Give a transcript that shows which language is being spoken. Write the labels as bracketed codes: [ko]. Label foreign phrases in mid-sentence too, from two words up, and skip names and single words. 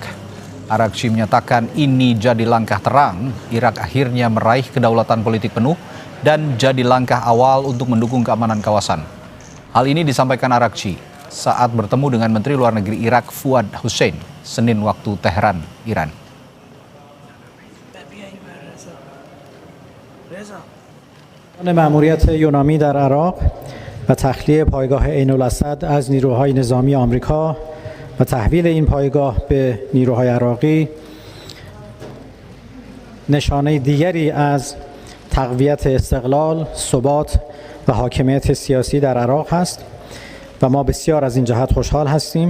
[id] Araghchi menyatakan ini jadi langkah terang Irak akhirnya meraih kedaulatan politik penuh dan jadi langkah awal untuk mendukung keamanan kawasan. Hal ini disampaikan Araghchi saat bertemu dengan Menteri Luar Negeri Irak Fuad Hussein Senin waktu Teheran, Iran. [fa] مأموریت یونامی در عراق و تخلیه پایگاه عین الاسد از نیروهای نظامی آمریکا و تحویل این پایگاه به نیروهای عراقی نشانه دیگری از تقویت استقلال، ثبات و حاکمیت سیاسی در عراق است و ما بسیار از این جهت خوشحال هستیم.